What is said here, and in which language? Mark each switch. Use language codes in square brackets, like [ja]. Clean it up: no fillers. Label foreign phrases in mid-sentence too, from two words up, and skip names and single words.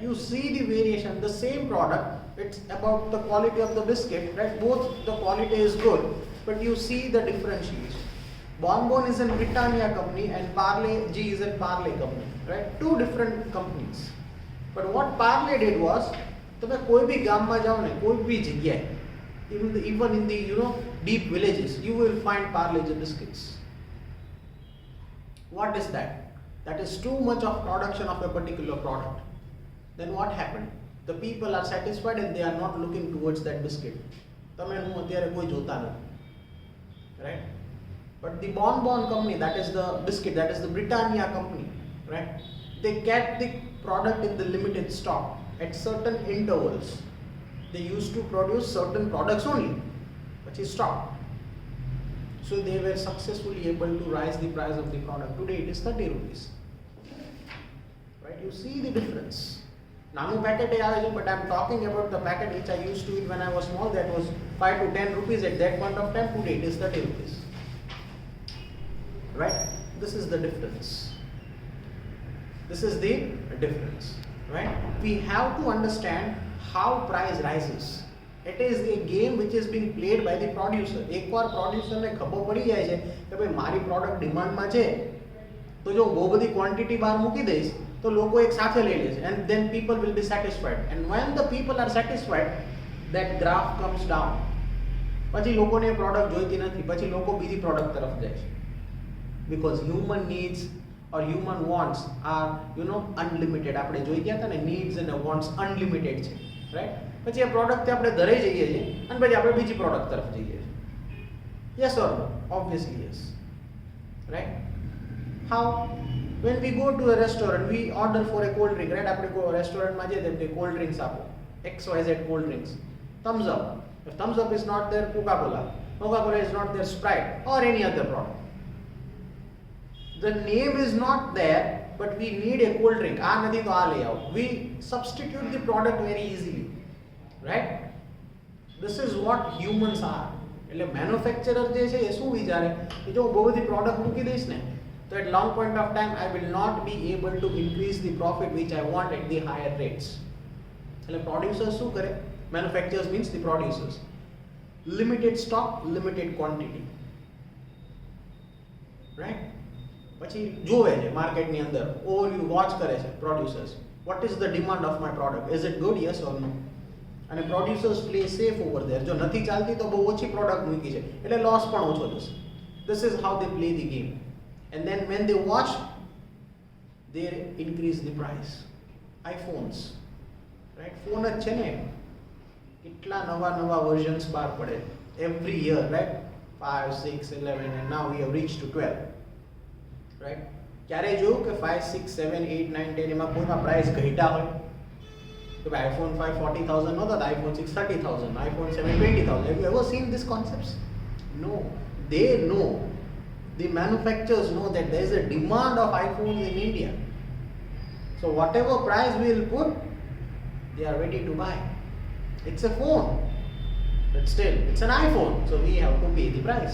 [en] You see the variation, the same product, it's about the quality of the biscuit, right? Both the quality is good, but you see the differentiation. Bon is a Britannia company and Parle-G is a Parle company, right? Two different companies. But what Parle did was, [gu] તમે કોઈ બી ગામમાં જાઓ ને કોઈ બી જગ્યાએ, [en] even in the deep villages, you will find Parle-G biscuits. What is that? That is too much of production of a particular product. Then what happened? The people are satisfied and they are not looking towards that biscuit. [gu] તમે હું અત્યારે કોઈ જોતા નથી. [en] Right? But the Bonbon company, that is the biscuit, that is the Britannia company, right? They kept the product in the limited stock at certain intervals. They used to produce certain products only, which is stock. So they were successfully able to rise the price of the product. Today it is 30 rupees. Right? You see the difference. [gu] Nanu packet આવે છે, [en] but I am talking about the packet which I used to eat when I was small. That was 5 to 10 rupees at that point of time. Today it is 30 rupees. Right? This is the difference. This is the difference. Right? We have to understand how price rises. It is a game which is being played by the producer. [gu] એકવાર producer ને ખબર પડી જાય છે કે ભાઈ મારી પ્રોડક્ટ ડિમાન્ડમાં છે, તો જો બહુ બધી ક્વોન્ટિટી બહાર મૂકી દઈશ તો લોકો એક સાથે લઈ લેશે, [en] and then people will be satisfied. And when the people are satisfied, that graph comes down. [gu] પછી લોકોને પ્રોડક્ટ જોઈતી નથી, પછી લોકો બીજી પ્રોડક્ટ તરફ જાય છે. [en] Because human needs or human wants are, unlimited. [gu] આપણે જોઈ ગયા હતા ને, [en] needs and wants unlimited છે, right? [gu] પછી આ પ્રોડક્ટથી આપણે ધરાઈ જઈએ છીએ અને પછી આપણે બીજી પ્રોડક્ટ તરફ જઈએ છીએ. [en] Yes or no? Obviously yes. Right? How? When we go to a restaurant, we order for a cold drink, right? [gu] આપણે કોઈ રેસ્ટોરન્ટમાં જઈએ તો [en] cold drinks [gu] આપો, [en] XYZ cold drinks. [gu] Thumbs up. [en] If thumbs up is not there, Coca-Cola is not there, Sprite or any other product. The name is not there, but we need a cold drink. [gu] આ નથી તો આ લઈ આવો. [en] We substitute the product very easily. Right? This is what humans are. [gu] એટલે મેન્યુફેક્ચરર જે છે એ શું વિચારે કે જો બહુ બધી પ્રોડક્ટ મૂકી દઈશ ને તો [en] at long point of time I will not be able to increase the profit which I want at the higher rates. [gu] એટલે producers શું કરે? [en] Manufacturers means the producers. Limited stock, limited quantity. Right? [gu] પછી જોવે છે માર્કેટની અંદર, [en] overview watch [gu] કરે છે producers. [en] What is the demand of my product? Is it good? Yes or no? અને producers play safe over there. [gu] જો નથી ચાલતી તો બહુ ઓછી પ્રોડક્ટ મૂકી છે એટલે લોસ પણ ઓછો થશે. [en] This is how they play the game. And then when they watch, they increase the price. iPhones, right? [gu] ફોન જ છે ને, કેટલા નવા versions બહાર પડે [en] every year, right? 5, 6, 11 and now we have reached to 12. Right? [gu] ક્યારે જોયું કે 5, 6, 7, 8, 9, 10 એમાં કોઈમાં પ્રાઇસ ઘટ્યા હોય? તો ભાઈ iPhone 5 40,000 નહોતા, iPhone 6 30,000, iPhone 7 20,000. [en] Have you ever seen these concepts? No. They know, the manufacturers know that there is a demand of iPhones in India. So whatever price we will put, they are ready to buy. It's a phone, but still it's an iPhone, so we have to pay the price.